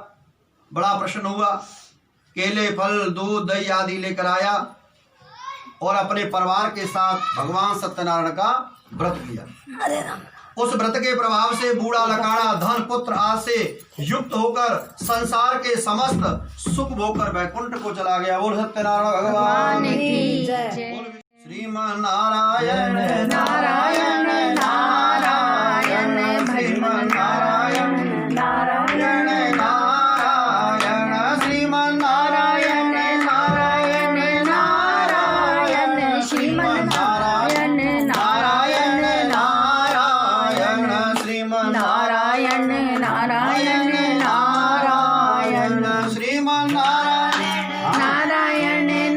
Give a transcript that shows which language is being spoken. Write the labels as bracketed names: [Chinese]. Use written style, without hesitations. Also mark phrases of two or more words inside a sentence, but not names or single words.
[Hindi] बड़ा प्रसन्न हुआ, केले, फल, दूध, दही आदि लेकर आया और अपने परिवार के साथ भगवान सत्यनारायण का व्रत किया। उस व्रत के प्रभाव से बूढ़ा लकाड़ा धन पुत्र आदि से युक्त होकर संसार के समस्त सुख भोगकर वैकुंठ को चला गया। बोल सत्यनारायण भगवान की जय। [Sanskrit] श्रीमन नारायण नारायण नारायण श्रीमन नारायण नारायण नारायण श्रीमन नारायण नारायण नारायण श्रीमन नारायण नारायण नारायण श्रीमन नारायण नारायण नारायण श्रीमन नारायण नारायण